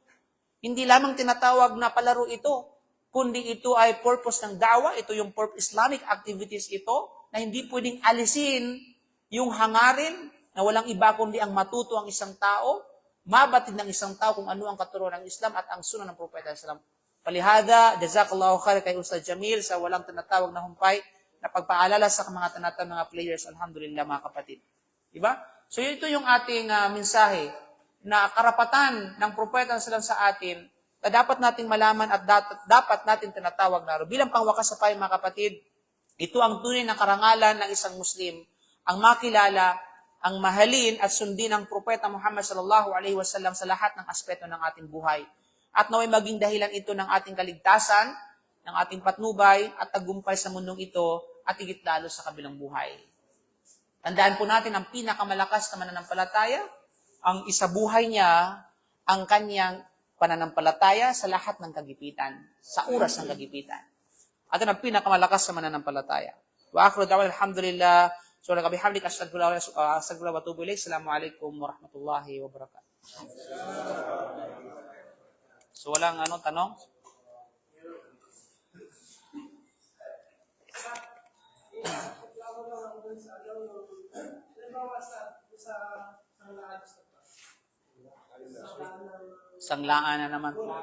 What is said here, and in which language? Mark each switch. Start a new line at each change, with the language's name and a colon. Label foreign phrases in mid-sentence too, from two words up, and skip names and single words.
Filipino: Hindi lamang tinatawag na palaro ito, kundi ito ay purpose ng da'wa, ito yung
English: Islamic activities
Filipino: ito, na hindi pwedeng alisin yung hangarin na walang iba kundi ang matuto ang isang tao, mabatid ng isang tao kung ano ang katuruan ng Islam at ang sunnah ng Propeta
Arabic: صلى الله عليه وسلم.
Filipino: Palihada,
Arabic: جزاك الله خير
Filipino: kay Ustad Jamil sa walang tinatawag na humpay na pagpaalala sa mga tinatawag mga players, alhamdulillah mga kapatid. Diba? So ito yung ating mensahe na karapatan ng Propeta
Arabic: صلى الله عليه وسلم
Filipino: sa atin na dapat nating malaman at dapat natin tinatawag na bilang pangwakas sa payo mga kapatid, ito ang tunay na karangalan ng isang Muslim, ang makilala, ang mahalin at sundin ang Propeta Muhammad
Arabic: صلى الله عليه وسلم
Filipino: sa lahat ng aspeto ng ating buhay. At naway maging dahilan ito ng ating kaligtasan, ng ating patnubay at tagumpay sa mundong ito at higit lalo sa kabilang buhay. Tandaan po natin ang pinakamalakas na mananampalataya, ang isabuhay niya, ang kanyang pananampalataya sa lahat ng kagipitan, sa oras ng kagipitan. At ang pinakamalakas na mananampalataya.
Arabic: وآخر دعوانا الحمد لله. سبحانك وبحمدك أستغفرك وأتوب إليك. السلام عليكم ورحمة الله وبركاته.
Filipino: So walang tanong? Sanglaan na naman.